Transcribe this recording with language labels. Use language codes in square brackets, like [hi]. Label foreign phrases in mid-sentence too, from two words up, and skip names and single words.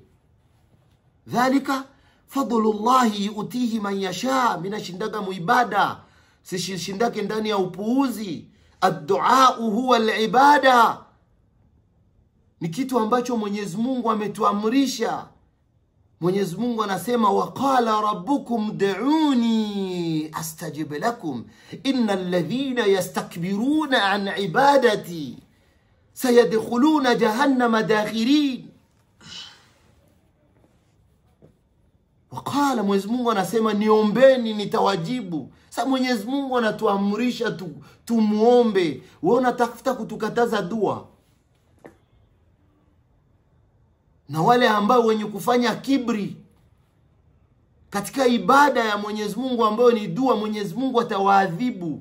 [ar] ذلك فضل الله يؤتيه من يشاء. [sw] Mimi nashindaga muibada, sishindake ndani ya upuuzi. [ar] الدعاء هو العبادة. [sw] Ni kitu ambacho Mwenyezi Mungu ametuamrisha. Mwenyezi Mungu anasema, [ar] وقال ربكم ادعوني أستجب لكم إن الذين يستكبرون عن عبادتي سيدخلون جهنم داخرين. [sw] Waqala, Mwenyezi Mungu anasema niombeni nitawajibu. Sasa Mwenyezi Mungu anatuamrisha tumuombe. Wewe unatafuta kutukataza dua. Na wale ambao wenye kufanya kibri katika ibada ya Mwenyezi Mungu ambayo ni dua, Mwenyezi Mungu atawaadhibu.